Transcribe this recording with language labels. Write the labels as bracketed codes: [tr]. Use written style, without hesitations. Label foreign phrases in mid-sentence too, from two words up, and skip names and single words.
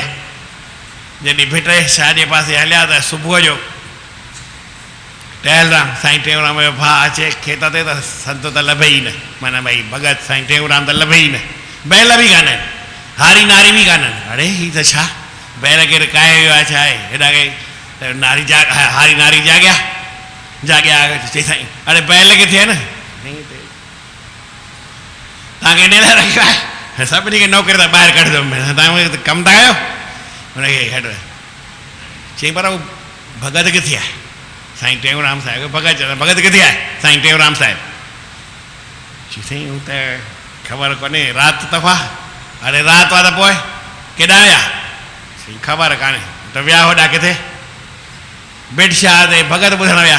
[sd] जॾहिं बिटशाह जे पासे हलिया त सुबुह जो टेऊंराम साईं टेऊंराम जो भाउ अचे खेत ते त संत त लभे ई न माना भई भगत साईं टेऊंराम त लभे ई न बैल बि कान्हनि हारी नारी बि कान्हनि। अड़े हीअ त छा बैल केरु काए वियो आहे छा आहे हेॾा के नारी हारी नारी जाॻिया चई साईं अड़े बैल किथे आहे न तव्हांखे इन लाइ रखियो आहे सभिनी खे नौकिरी त ॿाहिरि कढंदो तव्हां कमु था कयो हुनखे हेठि चई पर उहो भगत किथे आहे साईं टेऊंराम साहिब भगत चवंदा भगत किथे आहे साईं टेऊंराम साहिब चई साईं हू त ख़बर कोन्हे राति त हुआ अड़े राति आहे त पोइ केॾा विया साईं ख़बर कान्हे त विया होॾा किथे बिटशाह ते भगत ॿुधण विया।